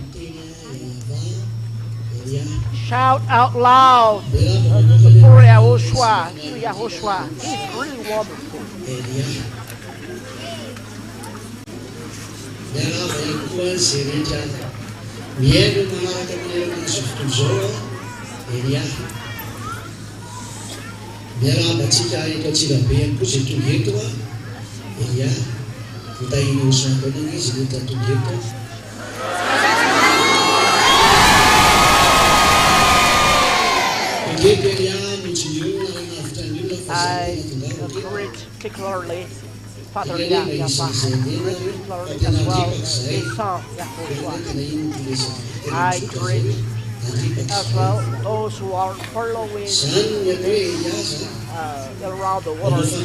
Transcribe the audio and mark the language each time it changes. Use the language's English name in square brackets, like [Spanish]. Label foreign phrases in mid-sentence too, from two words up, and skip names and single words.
[English] Shout out loud for Yahushua. YAHVAH, YAHOSHUAH, he's really wonderful. [Malagasy] Mielo manaraka amin'ireo mazofotoy zao Elia. Miarahaba antsika eto Antsirabe ihany koa izay tonga eto Elia. Votahiny hosantanana izy rehetra tonga eto. Tonga eto Elia notsin'io nanavitra an'io [English] I greet particularly Father YAHVAH, particularly as well his son YAHOSHUAH. I greet as well those who are following around the world.